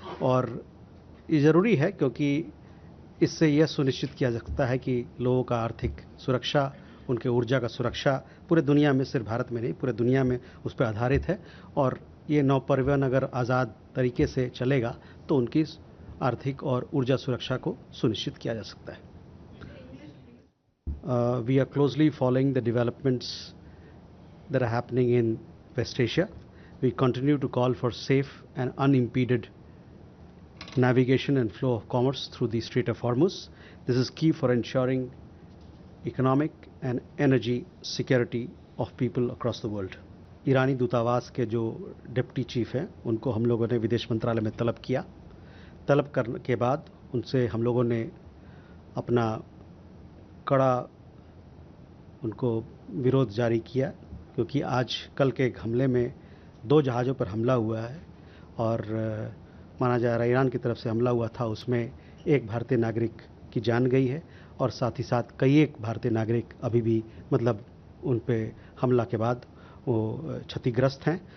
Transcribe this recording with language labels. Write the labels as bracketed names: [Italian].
[Hindi] और ये ज़रूरी है क्योंकि इससे यह सुनिश्चित किया जा सकता है कि लोगों का आर्थिक सुरक्षा, उनके ऊर्जा का सुरक्षा पूरे दुनिया में, सिर्फ भारत में नहीं, पूरे दुनिया में उस पर आधारित है। और ये नौ परिवहन अगर आज़ाद तरीके से चलेगा तो उनकी आर्थिक और ऊर्जा सुरक्षा को सुनिश्चित किया जा सकता है। [English] We are closely following the developments that are happening in West Asia. We continue to call for safe and unimpeded navigation and flow of commerce through the Strait of Hormuz. This is key for ensuring economic and energy security of people across the world. [Hindi] ईरानी दूतावास के जो deputy chief हैं उनको हम लोगों ने विदेश मंत्रालय में तलब किया। तलब करने के बाद उनसे हम लोगों ने अपना कड़ा उनको विरोध जारी किया, क्योंकि आज कल के एक हमले में 2 जहाज़ों पर हमला हुआ है और माना जा रहा है ईरान की तरफ से हमला हुआ था, उसमें एक भारतीय नागरिक की जान गई है और साथ ही साथ कई एक भारतीय नागरिक अभी भी मतलब उन पे हमला के बाद वो क्षतिग्रस्त हैं।